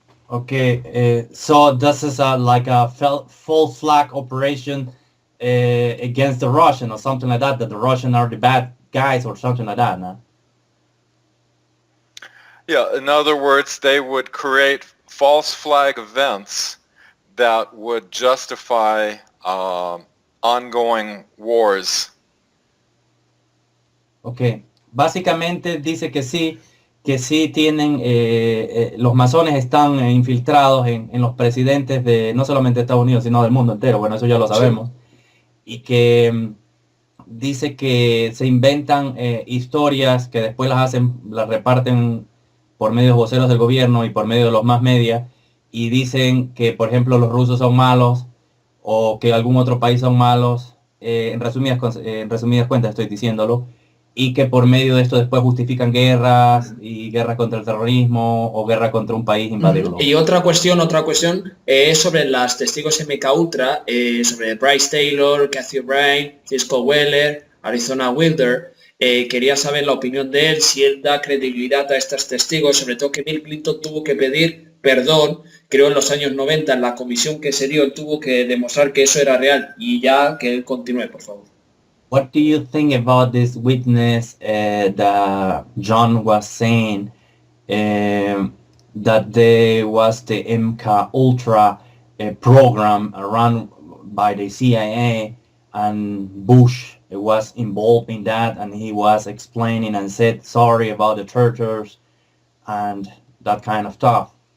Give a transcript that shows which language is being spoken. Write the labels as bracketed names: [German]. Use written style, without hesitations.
[English] Okay, so this is like a false flag operation against the Russian or something like that the Russians are the bad guys or something like that, no? Yeah, in other words, they would create false flag events that would justify ongoing wars. [Spanish] Okay, básicamente dice que sí tienen, los masones están infiltrados en los presidentes de no solamente Estados Unidos, sino del mundo entero. Bueno, eso ya lo sabemos. Sí. Y que dice que se inventan historias que después las reparten por medio de voceros del gobierno y por medio de los más media, y dicen que, por ejemplo, los rusos son malos o que algún otro país son malos, en resumidas cuentas estoy diciéndolo, y que por medio de esto después justifican guerras y guerras contra el terrorismo o guerra contra un país invadido. Y otra cuestión es sobre las testigos MK Ultra, sobre Bryce Taylor, Cathy O'Brien, Cisco Weller, Arizona Wilder. Quería saber la opinión de él, si él da credibilidad a estos testigos, sobre todo que Bill Clinton tuvo que pedir perdón, creo en los años 90, en la comisión que se dio, él tuvo que demostrar que eso era real. Y ya que él continúe, por favor. [English] What do you think about this witness that John was saying that there was the MK Ultra program run by the CIA and Bush was involved in that, and he was explaining and said sorry about the tortures and that kind of stuff?